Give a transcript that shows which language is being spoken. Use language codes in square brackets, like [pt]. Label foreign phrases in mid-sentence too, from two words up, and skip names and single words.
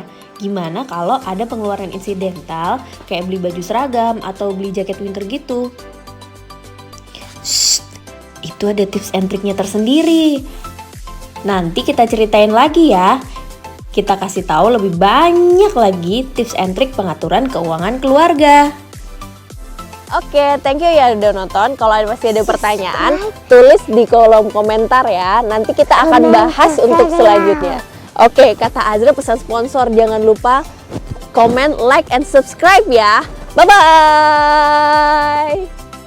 [id] Gimana kalau ada pengeluaran insidental kayak beli baju seragam atau beli [en] jaket winter [id] gitu? Shh, itu ada [en] tips and triknya [id] tersendiri. Nanti kita ceritain lagi ya. Kita kasih tahu lebih banyak lagi [en] tips and trik [id] pengaturan keuangan keluarga. Oke, [en] thank you [id] ya udah nonton. Kalau masih ada pertanyaan, tulis di kolom komentar ya. Nanti kita akan bahas untuk selanjutnya. Oke, kata Azra pesan sponsor. Jangan lupa [en] comment, like, and subscribe [id] ya. Bye-bye!